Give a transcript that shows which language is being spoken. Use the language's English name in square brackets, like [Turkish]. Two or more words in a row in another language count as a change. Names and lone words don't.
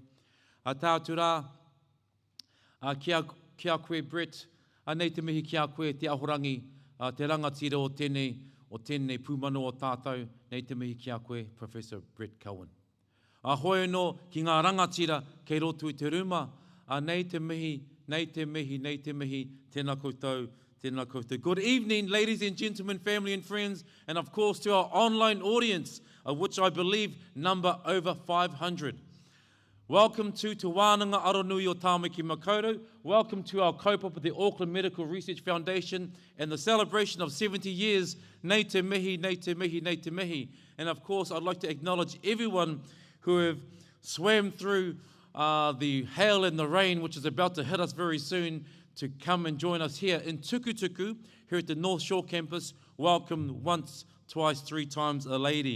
[Māori] Tātu rā, kia koe Brett, nei te mihi kia koe te ahorangi, te rangatira o tēnei pūmano o tātou, nei te mihi kia koe Professor Brett Cowan. Hoi anō ki ngā rangatira kei roto i te ruma, nei te mihi, tēnā koutou. [English] Good evening, ladies and gentlemen, family and friends, and of course to our online audience, of which I believe number over 500. Welcome to Te Wānanga Aronui o Tāmaki Makaurau. Welcome to our kaupapa of the Auckland Medical Research Foundation and the celebration of 70 years. [Māori] Nei te mihi. [English] And of course, I'd like to acknowledge everyone who have swam through the hail and the rain, which is about to hit us very soon, to come and join us here in Tukutuku, here at the North Shore campus. Welcome once, twice, three times a lady.